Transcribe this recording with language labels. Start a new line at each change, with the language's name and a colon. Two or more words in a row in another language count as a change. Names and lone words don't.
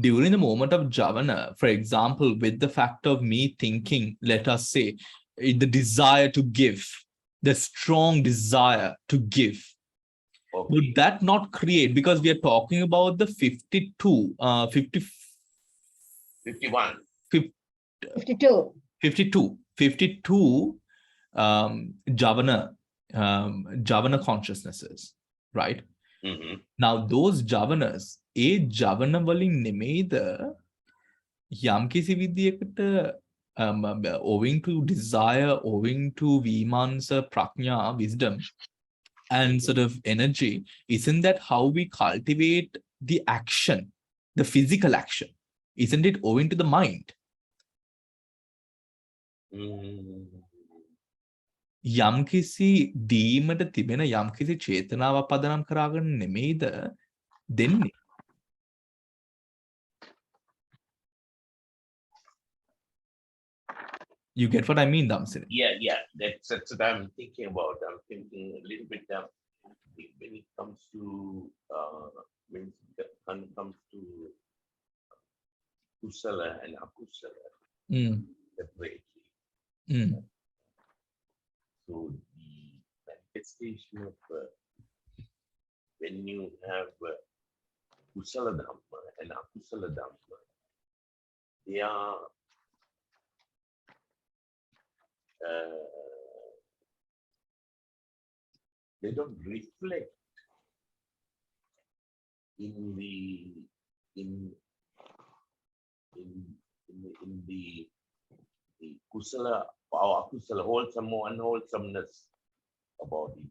English: During the moment of Javana, for example, with the fact of me thinking, let us say, the desire to give, the strong desire to give, okay, would that not create, because we are talking about the 52, 52. 52 Javana consciousnesses, right? Mm-hmm. Now those javanas,
Sinhala: ජවන වලින් නෙමෙද යම් කිසි විදියකට
English: owing to desire, owing to vimansa, prajna, wisdom, and sort of energy, isn't that how we cultivate the action, the physical action? Isn't it owing to the mind?
Sinhala: යම්කිසි දීමට තිබෙන යම්කිසි චේතනාවක් පදනම් කරගෙන නෙමෙයිද දෙන්නේ?
English: You get what I mean, Damsiri? Yeah. That's what I'm thinking about. I'm thinking a little bit when it comes to kusala and akusala separately. So the manifestation of when you have
Pali: kusala dhamma
English: and
Pali: akusala dhamma,
English: they are they don't reflect in the kusala or akusala, wholesome or unwholesomeness about it.